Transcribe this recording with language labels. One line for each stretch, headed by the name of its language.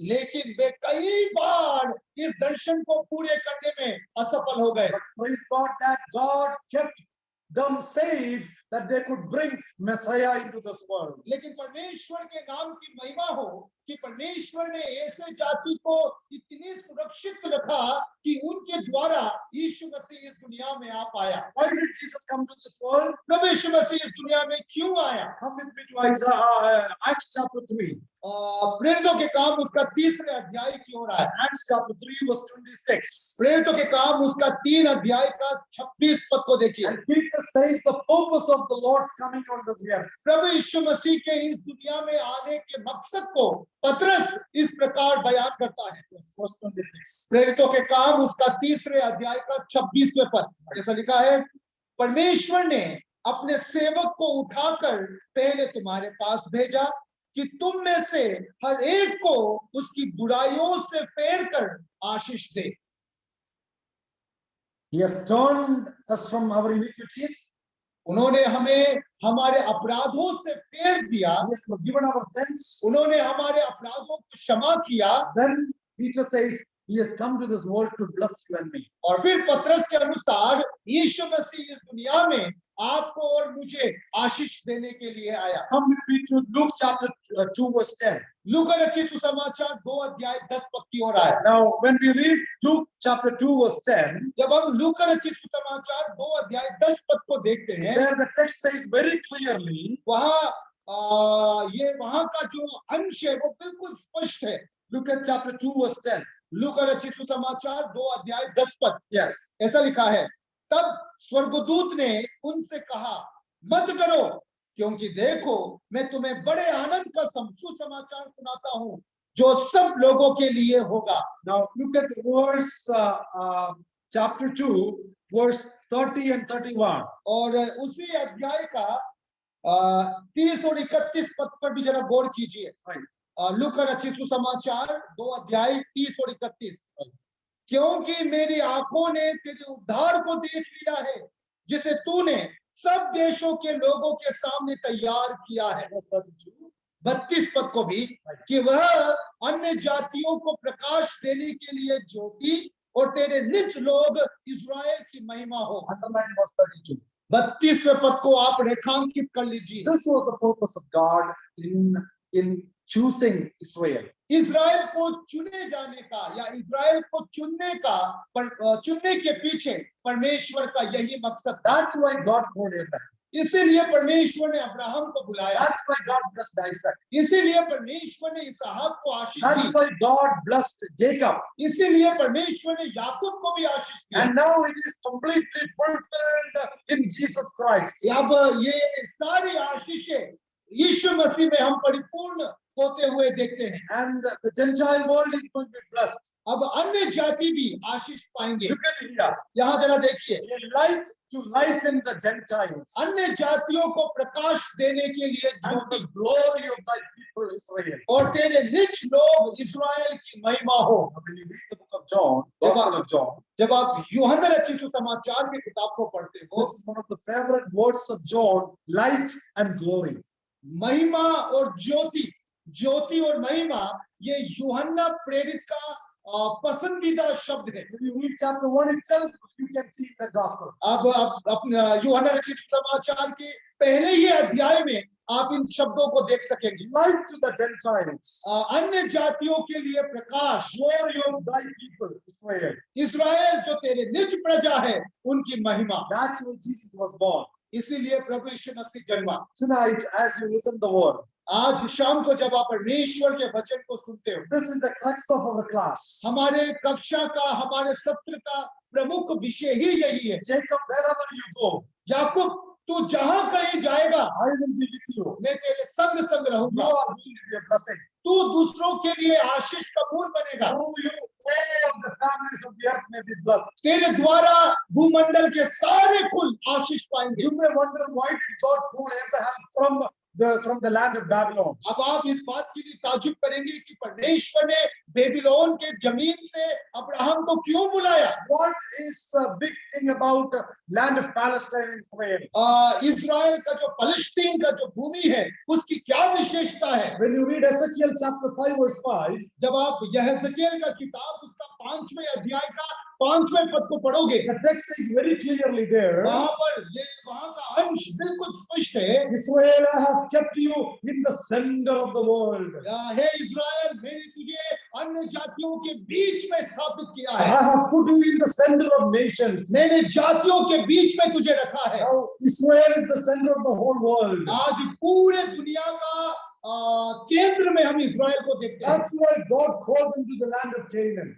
Hindi: लेकिन वे कई बार इस दर्शन को पूरे करने में असफल हो गए।
English: But praise God that God kept them safe, that they could bring Messiah into this world.
Hindi: लेकिन परमेश्वर के नाम की महिमा हो कि परमेश्वर ने ऐसे जाति को इतनी सुरक्षित रखा कि उनके द्वारा यीशु मसीह इस दुनिया में आ पाया।
English: Why did Jesus come to this world?
Hindi: प्रभु यीशु मसीह इस दुनिया में क्यों आया?
English: Come with me to Isaiah, Acts chapter 3.
Hindi: प्रेरितों के काम उसका 3रे अध्याय की ओर आया।
English: Acts chapter 3 verse 26.
Hindi: प्रेरितों के काम उसका 3 अध्याय का 26 पद को देखिए।
English: And Peter says the purpose of the Lord's coming on this earth.
Hindi: प्रभु यीशु मसीह के इस दुनिया में आने के मकसद को पतरस इस प्रकार बयान करता है।
English: Verse 26.
Hindi: प्रेरितों के काम उसका 3रे अध्याय का 26वें पद, ऐसा लिखा है, परमेश्वर ने अपने सेवक को उठाकर पहले तुम्हारे पास भेजा कि तुम में से हर एक को उसकी बुराइयों से फेर कर आशीष दे।
English: He has turned us from our iniquities.
Hindi: उन्होंने हमें हमारे अपराधों से फेर दिया,
English: He has forgiven our sins.
Hindi: उन्होंने हमारे अपराधों को क्षमा किया।
English: Then Peter says, He has come to this world to bless you and me.
Hindi: और फिर पतरस के अनुसार यीशु मसीह इस दुनिया में आपको और मुझे आशीष देने के लिए आया।
English: Come with me to Luke chapter 2 verse 10.
Hindi: लूका रचित सुसमाचार 2 अध्याय 10 पद की ओर आया।
English: Now when we read Luke chapter 2 verse 10,
Hindi: जब हम लूका रचित सुसमाचार 2 अध्याय 10 पद को देखते हैं,
English: there the text says very clearly,
Hindi: वहाँ ये वहाँ का जो अंश है वो बिल्कुल स्पष्ट है।
English: look at chapter 2 verse 10.
Hindi: लूका रचित सुसमाचार 2 अध्याय 10 पद,
English: Yes.
Hindi: ऐसा लिखा है, तब स्वर्गदूत ने उनसे कहा, मत डरो, क्योंकि देखो मैं तुम्हें बड़े आनंद का सुसमाचार सुनाता हूँ जो सब लोगों के लिए होगा।
English: Now look at verse chapter 2, verse 30 and 31.
Hindi: और उसी अध्याय का 30 और 31 पद पर भी जरा गौर कीजिए। लूका रचित सुसमाचार 2 अध्याय 30 और 31। क्योंकि मेरी आंखों ने तेरे उद्धार को देख लिया है, जिसे तूने सब देशों के लोगों के सामने तैयार किया है। 32 पद को भी, कि वह अन्य जातियों को प्रकाश देने के लिए ज्योति और तेरे निज लोग इज़राइल की महिमा हो।
English: Underline verse 32.
Hindi: 32वें पद को आप रेखांकित कर लीजिए।
English: This was the purpose of God in choosing Israel.
Hindi: Israel को चुने जाने का या इज़राइल को चुनने के पीछे परमेश्वर का यही मकसद था।
English: That's why God called Abraham.
Hindi: इसीलिए परमेश्वर ने अब्राहम को बुलाया।
English: That's why God blessed Isaac.
Hindi: इसीलिए परमेश्वर ने इसहाक को आशीष
English: That's
Hindi: the.
English: why God blessed Jacob.
Hindi: इसीलिए परमेश्वर ने याकूब को भी आशीष दी।
English: And now it is completely fulfilled in Jesus Christ.
Hindi: अब ये सारी आशीषें यीशु मसीह में हम परिपूर्ण होते हुए देखते हैं।
English: And the Gentile world is going to be blessed.
Hindi: अब अन्य जाति भी आशीष पाएंगे।
English: Look at here.
Hindi: यहाँ जरा देखिए,
English: A light to lighten the Gentiles.
Hindi: अन्य जातियों को प्रकाश देने के लिए
English: And
Hindi: Jyoti,
English: the glory of thy people Israel.
Hindi: और तेरे निज लोग इज़राइल की महिमा हो।
English: When you read the book of John, Gospel of John,
Hindi: जब आप यूहन्ना रचित सुसमाचार की किताब को पढ़ते हो,
English: this is one of the favorite words of John, light and glory.
Hindi: महिमा और ज्योति, ज्योति और महिमा, ये यूहन्ना प्रेरित का पसंदीदा शब्द है।
English: If you read chapter 1 itself, you can see the gospel.
Hindi: अब अपना यूहन्ना रचित समाचार के पहले ही अध्याय में आप इन शब्दों को देख सकेंगे।
English: Light to the Gentiles.
Hindi: अन्य जातियों के लिए प्रकाश,
English: Glory of thy people Israel.
Hindi: Israel जो तेरे निज प्रजा है उनकी महिमा।
English: That's why Jesus was born.
Hindi: इसीलिए प्रभु यीशु मसीह जन्मा।
English: Tonight, as you listen the word,
Hindi: आज शाम को जब आप परमेश्वर के वचन को सुनते हो,
English: this is the crux of our class.
Hindi: हमारे कक्षा का, हमारे सत्र का प्रमुख विषय ही यही है।
English: Jacob, wherever you go,
Hindi: याकूब, तू जहां कहीं जाएगा,
English: I will be with you.
Hindi: मैं तेरे संग संग
English: You
Hindi: रहूंगा।
English: are going to be a blessing.
Hindi: तू दूसरों के लिए आशीष का मूल बनेगा।
English: Through you, all the families of the earth may be blessed.
Hindi: तेरे द्वारा भूमंडल के सारे कुल आशीष पाएंगे।
English: You may wonder why did God call Abraham from the land of Babylon?
Hindi: अब आप इस बात के लिए ताजुब करेंगे कि परमेश्वर ने बेबीलोन के जमीन से अब्राहम को क्यों बुलाया?
English: What is the big thing about land of Palestine and Israel?
Hindi: Israel का जो फलस्तीन का जो भूमि है, उसकी क्या विशेषता है?
English: When you read Ezekiel chapter 5 verse 5,
Hindi: जब आप यहेजकेल का किताब उसका 5वें अध्याय का 5वें पद को पढ़ोगे,
English: the text is very clearly there.
Hindi: वहां का अंश बिल्कुल स्पष्ट है।
English: Israel, I have kept you in the center of the world.
Hindi: Hey Israel, मैंने तुझे अन्य जातियों के बीच में स्थापित किया
English: I
Hindi: है।
English: have put you in the center of nations.
Hindi: मैंने जातियों के बीच में तुझे रखा है।
English: Now Israel is the center of the whole world.
Hindi: आज पूरे दुनिया का केंद्र में हम इज़राइल को देखते हैं।
English: That's why God called them to the land of Canaan.